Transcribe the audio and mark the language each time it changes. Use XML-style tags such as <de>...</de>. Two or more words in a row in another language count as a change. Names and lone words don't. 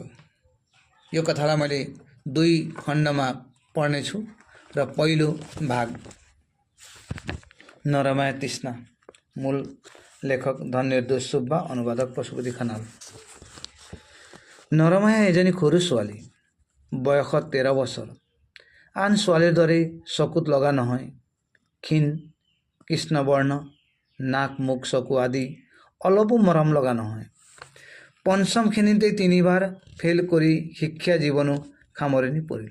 <ne>यो कथालाई मैले 2 खण्डमा पढ्नेछु र पहिलो भाग नरमाया तृष्णा। मूल लेखक धननिर्दोष सुब्बा, अनुवादक पशुपति खनाल।</ne> <as>নৰমায়া এজনী খৰু ছোৱালী। বয়স 13 বছৰ। আন ছোৱালীৰ দৰে চকুত লগা নহয়। ক্ষীণ, কৃষ্ণবৰ্ণ, নাক, মুখ, চকু আদি অলপো মৰম লগা নহয়। পঞ্চম শ্ৰেণীতে 3বাৰ ফেল কৰি শিক্ষা জীৱনো সামৰণি পৰিল।</as>